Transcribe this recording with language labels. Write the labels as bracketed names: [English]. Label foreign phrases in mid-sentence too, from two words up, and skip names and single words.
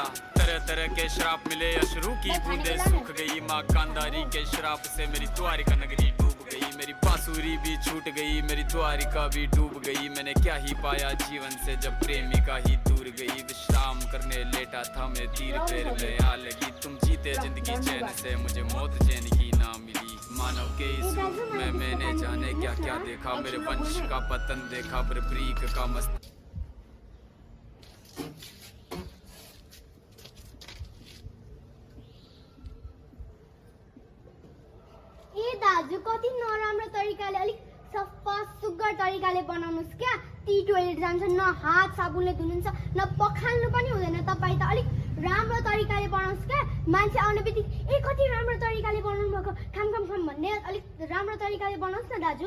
[Hindi] तरह तरह के श्राप मिले अश्रु की बूंदे सूख गई माँ गांधारी के श्राप से मेरी द्वारिका नगरी डूब गई मेरी बांसुरी भी छूट गई मेरी द्वारिका भी डूब गई मैंने क्या ही पाया जीवन से जब प्रेमिका ही दूर गई विश्राम करने लेटा था मैं तीर पैर में आ लगी तुम जीते जिंदगी चैन से मुझे मौत चैन की ना मिली मानव के इस रूप में मैंने जाने क्या क्या देखा मेरे वंश का पतन देखा बर्बरीक का मस्त [Nepali] दाजु कति नराम्रो तरिकाले अलिक सफा सुग्घर तरिकाले बनाउनुस् क्या ती टोयलेट जान्छ न हात साबुनले धुनुहुन्छ न पखाल्नु पनि हुँदैन तपाई त अलिक राम्रो तरिकाले बनाउनुस् क्या मान्छे आउने बित्तिकै ए कति राम्रो तरिकाले बनाउनु भएको खाम भन्ने अलिक राम्रो तरिकाले बनाउस् न दाजु